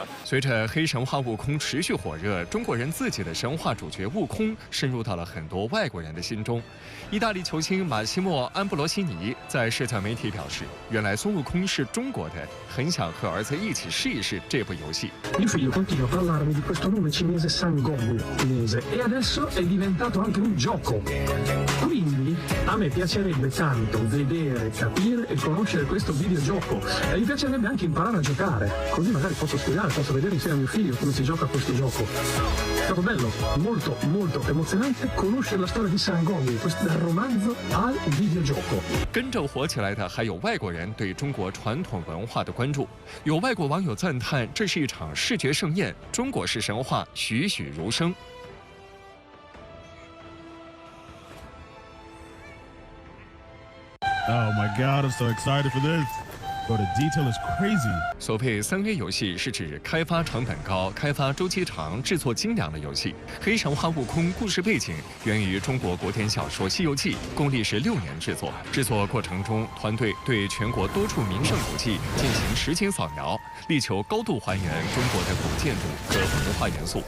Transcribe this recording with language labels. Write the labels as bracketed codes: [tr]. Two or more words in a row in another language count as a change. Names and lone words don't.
[zh] 随着《黑神话：悟空》持续火热，中国人自己的神话主角悟空深入到了很多外国人的心中。意大利球星马西莫·安布罗西尼在社交媒体表示，原来孙悟空是中国的，很想和儿子一起试一试这部游戏。 [it] Mio figlio continua a parlarmi di questo nome cinese Sangoku cinese e adesso è diventato anche un gioco. Quindi a me piacerebbe tanto vedere, capire e conoscere questo videogioco e mi piacerebbe anche imparare a giocare, così magari posso spiegare, posso vedere insieme a mio figlio come si gioca a questo gioco. È stato bello, molto molto emozionante conoscere la storia di Sangoku, dal romanzo al videogioco. [zh] 跟着火起来的还有外国人对中国传统文化的关注，有外国网友赞叹这是一场视觉盛宴，中国式神话栩栩如生。 [en] Oh my God, I'm so excited for this. But the detail is crazy. [zh] 所谓3A 游戏是指开发成本高、开发周期长、制作精良的游戏。黑神话：悟空故事背景源于中国古典小说《西游记》，共历时6年制作。制作过程中，团队对全国多处名胜古迹进行实景扫描，力求高度还原中国的古建筑和文化元素。